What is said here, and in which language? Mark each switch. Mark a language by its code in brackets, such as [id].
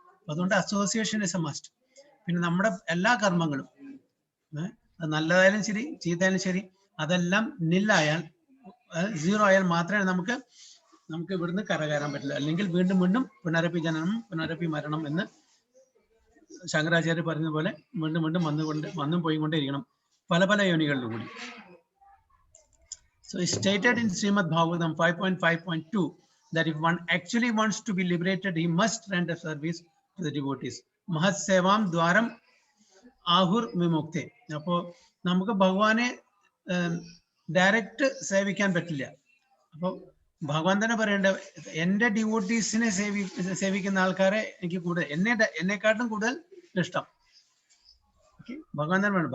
[ml] അതുകൊണ്ട് [en] Association is a must. [ml] പിന്നെ നമ്മുടെ എല്ലാ കർമ്മങ്ങളും നല്ലതായാലും ശരി ചീത്തയായാലും ശരി അതെല്ലാം നില്ലായാൽ, സീറോ ആയാൽ മാത്രമേ നമുക്ക് ഇവിടുന്ന് കരകയറാൻ പറ്റില്ല. അല്ലെങ്കിൽ വീണ്ടും പുനരപ്പി ജനനം പുനരപ്പി മരണം എന്ന് ശങ്കരാചാര്യ പറഞ്ഞ പോലെ വീണ്ടും വന്നും പോയിക്കൊണ്ടേയിരിക്കണം പല യോനികളിലും കൂടി. [en] So it's stated in Srimad Bhagavatam 5.5.2 that if one actually wants to be liberated, he must render service to the devotees. [sa] Mahat sevam dwaram ahur vimukte. [ml] അപ്പോൾ നമുക്ക് ഭഗവാനെ ഡയറക്റ്റ് സേവിക്കാൻ പറ്റില്ല. അപ്പോൾ ഭഗവാൻ തന്നെ പറയേണ്ട, എന്റെ ഡിവോട്ടീസിനെ സേവിക്കുന്ന ആൾക്കാരെ എനിക്ക് കൂടുതൽ, എന്നെക്കാട്ടും കൂടുതൽ ഇഷ്ടം. ഭഗവാൻ തന്നെ വേണം.